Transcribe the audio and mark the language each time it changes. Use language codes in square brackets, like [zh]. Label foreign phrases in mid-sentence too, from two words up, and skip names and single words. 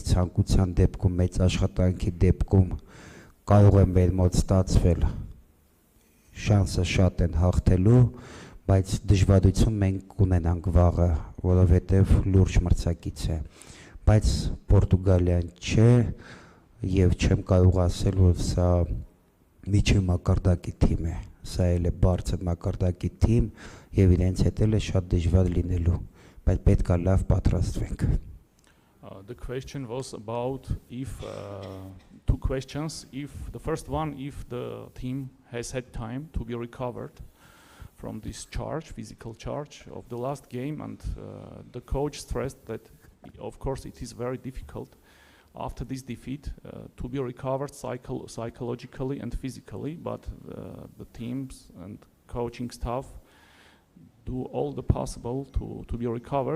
[hy] ցանկության դեպքում, մեծ աշխատանքի դեպքում կարող է մեր մոտ ստացվել, շանսը շատ են հաղթելու, բայց դժվարություն մենք կունենանք վաղը, որովհետև լուրջ մրցակից է, բայց Պորտուգալիան չէ եւ չեմ կարող ասել, որ սա միջին մակարդակի թիմ է, սա էլ է բարձր մակարդակի թիմ եւ իրենց հետ էլ է շատ դժվար լինելու, բայց պետք է լավ պատրաստվենք։ [en] The question was about if two questions. If the first one, if the team has had time to be recovered from this physical charge of the last game, and the coach stressed that, of course, it is very difficult after this defeat to be recovered psychologically and physically, but the teams and coaching staff do all the possible to be recovered.